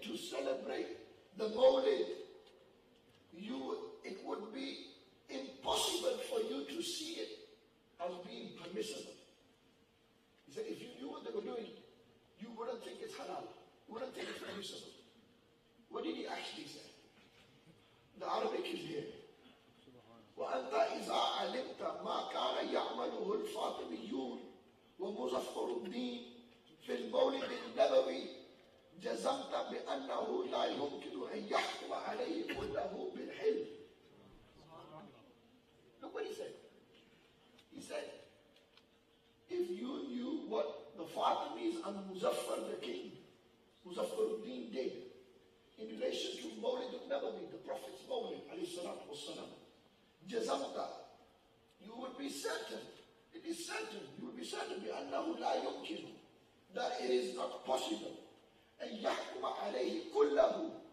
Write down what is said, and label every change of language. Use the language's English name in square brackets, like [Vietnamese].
[English] celebrate the Mawlid, it would be impossible for you to see it as being permissible. He said, if you knew what they were doing, you wouldn't think it's halal. You wouldn't think it's permissible. What did he actually say? The Arabic is here. [Arabic] وأنت إذا علمت ما كان يعمله الفاطميون ومظفر الدين في المولد النبوي جزمت بأنه لا يمكن أن يحكم عليه كله بالحلم. [English] Look what he said. He said, if you knew what the Fatimis and Muzaffar the king, Muzaffar al-Din did in relation to Mawlid al-Nabawi, the Prophet's Mawlid, alayhi salatu wassalam, Jazamta, you would be certain, it is certain, you would be certain [Arabic] بأنه لا يمكن, [English] that it is not possible, [Arabic] أن يحكم عليه كله.